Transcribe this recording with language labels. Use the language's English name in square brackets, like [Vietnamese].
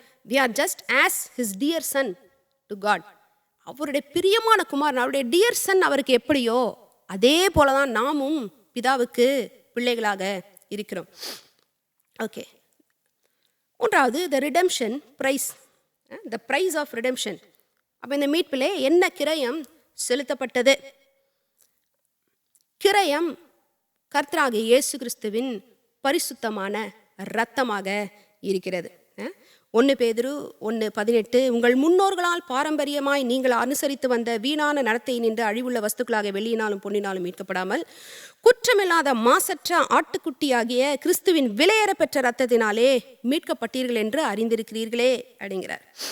[English] we are just as his dear son to God. [Tamil] அவருடைய பிரியமான குமாரன், அவருடைய டியர் சன் அவருக்கு எப்படியோ அதே போலதான் நாமும் பிதாவுக்கு பிள்ளைகளாக இருக்கிறோம். [English] okay, [Tamil] மூன்றாவது [English] the redemption price, the price of redemption. [Tamil] அப்போ இந்த மீட்பிலே என்ன கிரயம் செலுத்தப்பட்டது? கிரயம் கர்த்தராகிய இயேசு கிறிஸ்துவின் பரிசுத்தமான இரத்தமாக இருக்கிறது. 1 பேதுரு 1:18, உங்கள் முன்னோர்களால் பாரம்பரியமாய் நீங்கள் அனுசரித்து வந்த வீணான நடத்தை நின்று அழிவுள்ள வஸ்துக்களாக வெள்ளியினாலும் பொன்னினாலும் மீட்கப்படாமல் குற்றமில்லாத மாசற்ற ஆட்டுக்குட்டியாகிய கிறிஸ்துவின் விலையேற பெற்ற இரத்தத்தினாலே மீட்கப்பட்டீர்கள் என்று அறிந்திருக்கிறீர்களே அப்படிங்கிறார்.